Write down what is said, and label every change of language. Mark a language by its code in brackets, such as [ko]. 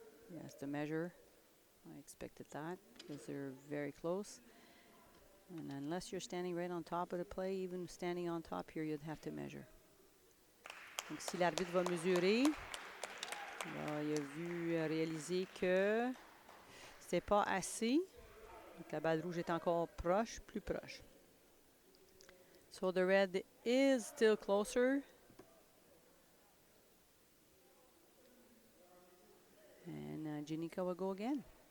[en] He has to measure. I expected that because they're very close. And unless you're standing right on top of the play, even standing on top here, you'd have to measure. [fr] Donc si l'arbitre va mesurer, alors, il a vu réaliser que c'était pas assez. Donc la balle rouge est encore proche, plus proche. [en] So the red is still closer. And Janika will go again.